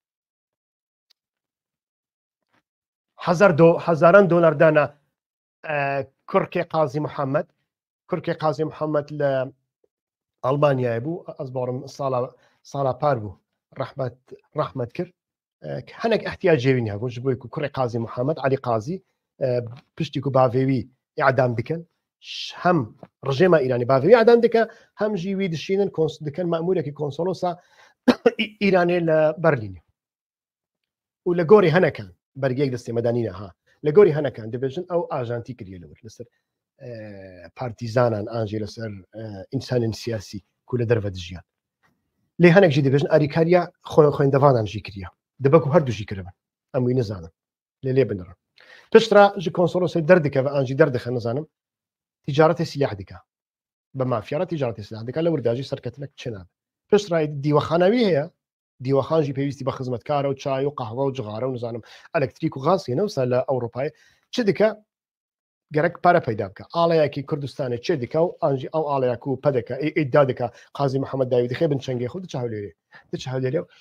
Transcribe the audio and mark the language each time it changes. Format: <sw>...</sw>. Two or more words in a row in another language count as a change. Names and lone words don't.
<ku>hezaran dolar dana Kurkê Qazî Muhammed Kurkê Qazî Muhammed li Almanyayê bû ez barim sala par bû rehmet kir hinek ehtiyacê wî hebûn ji bo ku Kurê Qazî Muhammed Elî Qazî piştî ku bavê wî îdam dikin hem rejêma Îranî bavê wî îdam dike hem jî wî dişînin dikin memûrekî konsolosa Îranê li Berlînê û li gorî hinekan bergiyek destê me danîne ha li gorî hinekan dibêjin ew ajantî kiriye li wir li ser پارتیزانان ئاژی لەسەر ئینسانن سیاسی کو لە دەرەوە دژیان لێ هەنێکجی دەبێژن ئاریکاریە خوێندەوانانژی کردە دەبکو هەردووژی کردن ئەمووی نزانم لێ بنڕن پشترا ژ کۆنسۆلۆسی دەردەکە بە ئاژی دەردەخە نزانم تیجارەتی سیلاح دکە بە مافیارە تیجارەتی سیلاح دکە لە ورداژی سەرکەتنەک چنان پشتڕای دیوەخاناوی هەیە دیوەخانژی پێویستی بە خزمەتکارە و چای و قەهوە و جغارە و نزانم ئەلکتریک و غاسیە نەوسا لە ئەوروپای چ دکە گەرەک پارە پەیدا بکە ئاڵەیەکی کوردستانە چێ دکە و ئەنجی ئەو ئاڵەیەک و پەدەکە ئیدا دکە قازی محەممەد داوی دخێ بن چەنگی خود چاولێرێ دچاولێرێ</ku>